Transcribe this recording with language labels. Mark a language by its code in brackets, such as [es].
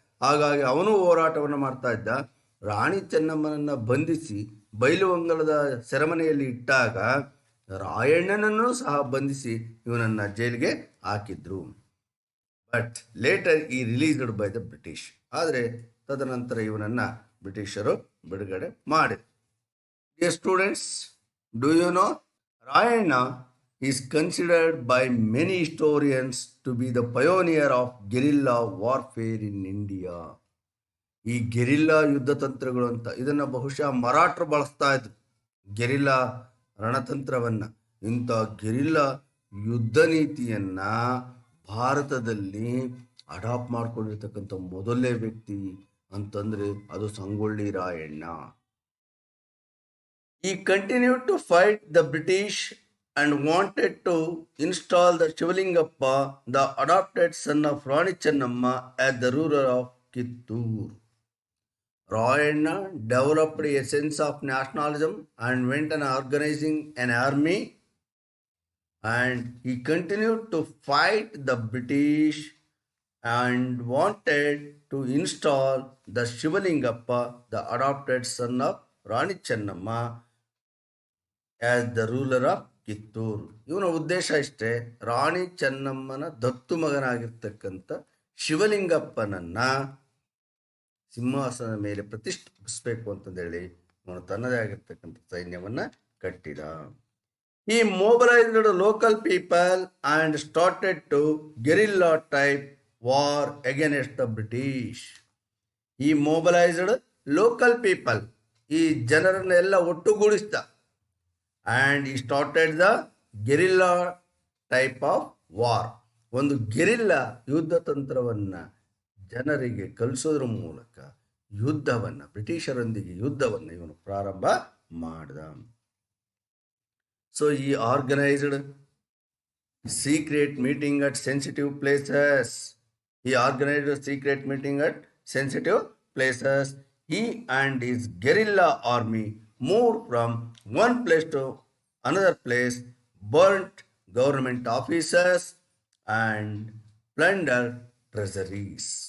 [kn] ಹಾಗಾಗಿ ಅವನು ಹೋರಾಟವನ್ನು ಮಾಡ್ತಾ ಇದ್ದ. ರಾಣಿ ಚೆನ್ನಮ್ಮನನ್ನ ಬಂಧಿಸಿ ಬೈಲಹೊಂಗಲದ ಸೆರೆಮನೆಯಲ್ಲಿ ಇಟ್ಟಾಗ ರಾಯಣ್ಣನನ್ನು ಸಹ ಬಂಧಿಸಿ ಇವನನ್ನ ಜೈಲಿಗೆ ಹಾಕಿದ್ರು. [en] But later he released by the British. [kn] ಆದರೆ ತದನಂತರ ಇವನನ್ನ ಬ್ರಿಟಿಷರು ಬಿಡುಗಡೆ ಮಾಡಿದ್ರು. [en] Dear students, do you know Rayana is considered by many historians to be the pioneer of guerrilla warfare in India. [kn] ಈ ಗೆರಿಲ್ಲಾ ಯುದ್ಧ ತಂತ್ರಗಳು ಅಂತ ಇದನ್ನ ಬಹುಶಃ ಮರಾಠರು ಬಳಸ್ತಾ ಇದ್ರು, ಗೆರಿಲ್ಲಾ ರಣತಂತ್ರವನ್ನ. ಇಂಥ ಗೆರಿಲ್ಲಾ ಯುದ್ಧ ನೀತಿಯನ್ನ ಭಾರತದಲ್ಲಿ ಅಡಾಪ್ಟ್ ಮಾಡ್ಕೊಂಡಿರ್ತಕ್ಕಂಥ ಮೊದಲನೇ ವ್ಯಕ್ತಿ ಅಂತಂದ್ರೆ ಅದು Sangolli Rayanna. [en] He continued to fight the British and wanted to install the Shivalingappa, the adopted son of Rani Chennamma, as the ruler of Kittur. Rayanna developed a sense of nationalism and went on organizing an army, and he continued to fight the British and wanted to install the Shivalingappa, the adopted son of Rani Chennamma, as the ruler of Kittur. [kn] ಇವನ ಉದ್ದೇಶ ಇಷ್ಟೇ, ರಾಣಿ ಚೆನ್ನಮ್ಮನ ದತ್ತು ಮಗನಾಗಿರ್ತಕ್ಕಂಥ ಶಿವಲಿಂಗಪ್ಪನನ್ನ ಸಿಂಹಾಸನದ ಮೇಲೆ ಪ್ರತಿಷ್ಠಿಸಬೇಕು ಅಂತಂದೇಳಿ ಅವನು ತನ್ನದೇ ಆಗಿರ್ತಕ್ಕಂಥ ಸೈನ್ಯವನ್ನ ಕಟ್ಟಿದ. [en] He mobilized local people and started to guerrilla type war against the British. He mobilized local people, [kn] ಈ ಜನರನ್ನೆಲ್ಲ ಒಟ್ಟುಗೂಡಿಸಿದ. [en] And he started the guerrilla type of war. [kn] ಒಂದು ಗೆರಿಲ್ಲಾ ಯುದ್ಧ ತಂತ್ರವನ್ನ ಜನರಿಗೆ ಕಲಿಸೋದ್ರ ಮೂಲಕ ಯುದ್ಧವನ್ನ, ಬ್ರಿಟಿಷರೊಂದಿಗೆ ಯುದ್ಧವನ್ನ ಇವನು ಪ್ರಾರಂಭ ಮಾಡಿದ. [en] So he organized secret meeting at sensitive places. He organized a secret meeting at sensitive places. He and his guerrilla army moved from one place to another place, burnt government offices and plundered treasuries.